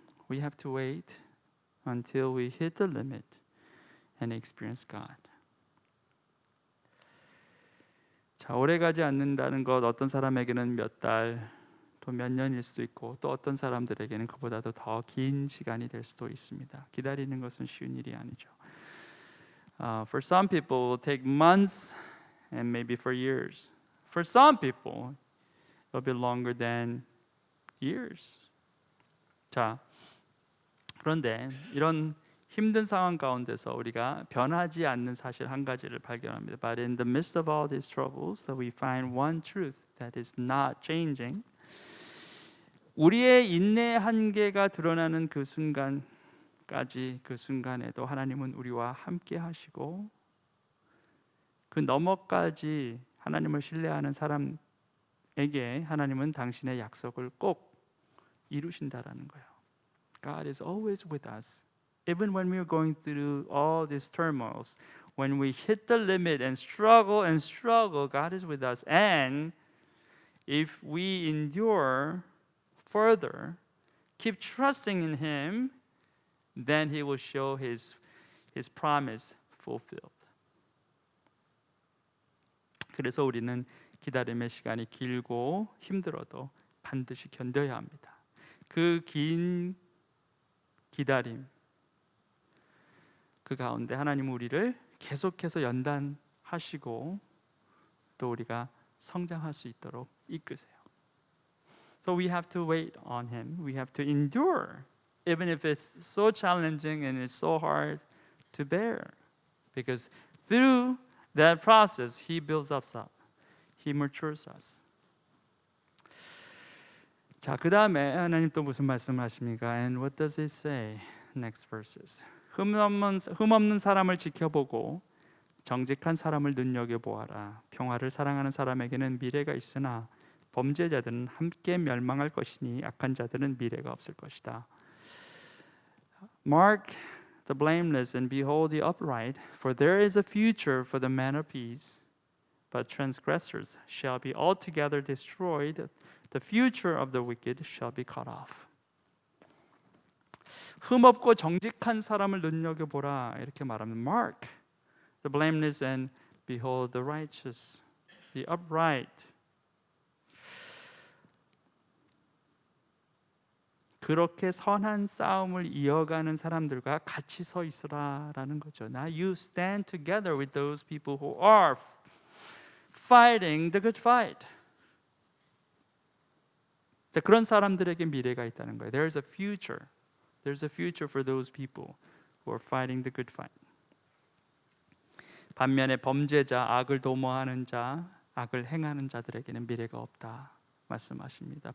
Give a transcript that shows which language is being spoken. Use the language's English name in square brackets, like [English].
[English] We have to wait until we hit the limit and experience God. [Korean] 자, 오래 가지 않는다는 것, 어떤 사람에게는 몇 달, 또 몇 년일 수도 있고, 또 어떤 사람들에게는 그보다도 더 긴 시간이 될 수도 있습니다. 기다리는 것은 쉬운 일이 아니죠. [English] For some people, it will take months and maybe for years. For some people, it will be longer than years. [Korean] 자, 그런데 이런 힘든 상황 가운데서 우리가 변하지 않는 사실 한 가지를 발견합니다. [English] But in the midst of all these troubles, that we find one truth that is not changing. [Korean] 우리의 인내의 한계가 드러나는 그 순간까지, 그 순간에도 하나님은 우리와 함께 하시고, 그 너머까지 하나님을 신뢰하는 사람에게 하나님은 당신의 약속을 꼭 이루신다라는 거예요. [English] God is always with us. Even when we are going through all these turmoils, when we hit the limit and struggle, God is with us. And if we endure further, keep trusting in Him, then He will show His promise fulfilled. [Korean] 그래서 우리는 기다림의 시간이 길고 힘들어도 반드시 견뎌야 합니다. 그 긴 기다림, 그 가운데 하나님은 우리를 계속해서 연단하시고 또 우리가 성장할 수 있도록 이끄세요. [English] So we have to wait on Him. We have to endure, even if it's so challenging and it's so hard to bear. Because through that process, He builds us up. He matures us. [Korean] 자, 그 다음에 하나님 또 무슨 말씀을 하십니까? [English] And what does it say? Next verses. [Korean] 흠없는 사람을 지켜보고 정직한 사람을 눈여겨보아라. 평화를 사랑하는 사람에게는 미래가 있으나 범죄자들은 함께 멸망할 것이니 악한 자들은 미래가 없을 것이다. [English] Mark the blameless and behold the upright, for there is a future for the man of peace. But transgressors shall be altogether destroyed. The future of the wicked shall be cut off. [Korean] 흠없고 정직한 사람을 눈여겨보라 이렇게 말하면 [English] Mark the blameless and behold the righteous, the upright. [Korean] 그렇게 선한 싸움을 이어가는 사람들과 같이 서 있으라라는 거죠. [English] Now you stand together with those people who are fighting the good fight. [Korean] 그런 사람들에게 미래가 있다는 거예요. [English] There's a future. There's a future for those people who are fighting the good fight. [Korean] 반면에 범죄자, 악을 도모하는 자, 악을 행하는 자들에게는 미래가 없다 말씀하십니다.